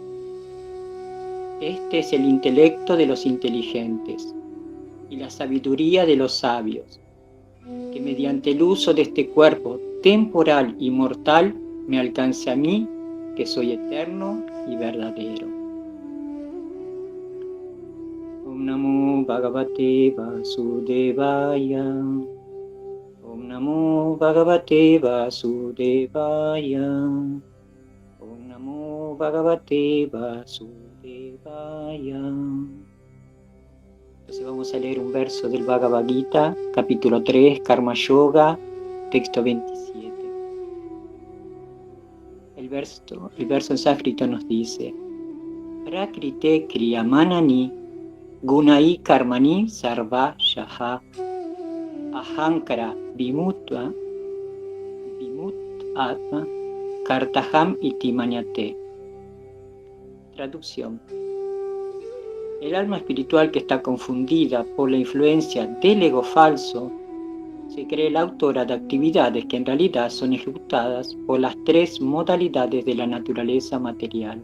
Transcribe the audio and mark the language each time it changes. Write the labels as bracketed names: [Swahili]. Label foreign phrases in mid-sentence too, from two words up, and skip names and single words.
[Spanish] Este es el intelecto de los inteligentes y la sabiduría de los sabios, que mediante el uso de este cuerpo temporal y mortal me alcance a mí, que soy eterno y verdadero. [Sanskrit] Om Namo Bhagavate Vasudevaya. Om Namo Bhagavate Vasudevaya. Om Namo Bhagavate Vasudevaya. [Spanish] Entonces vamos a leer un verso del Bhagavad Gita, capítulo 3, Karma Yoga, texto 27. El verso en sánscrito nos dice: [Sanskrit] Prakrite kriyamanani gunai karmani sarva shaha ahankara vimutva atma kartaham iti manyate. [Spanish] Traducción: el alma espiritual que está confundida por la influencia del ego falso se cree la autora de actividades que en realidad son ejecutadas por las tres modalidades de la naturaleza material.